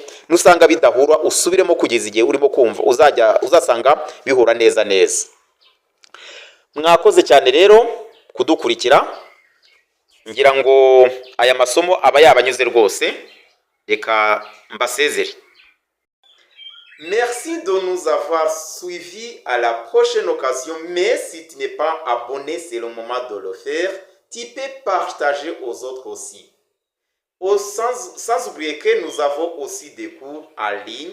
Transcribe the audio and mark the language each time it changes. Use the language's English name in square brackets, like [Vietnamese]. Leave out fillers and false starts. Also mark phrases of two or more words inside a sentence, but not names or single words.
[Kinyarwanda] Nusanga bidahura usubiremo kugeza igihe urimo kumva uzasanga bihura neza neza. Mwakoze cyane rero kudukurikira. Ngira ngo aya masomo aba yabanyuze rwose. Reka mbasezere. [French] Merci de nous avoir suivis. À la prochaine occasion. Mais si tu n'es pas abonné, c'est le moment de le faire. Tu peux partager aux autres aussi. Sans oublier que nous avons aussi des cours en ligne.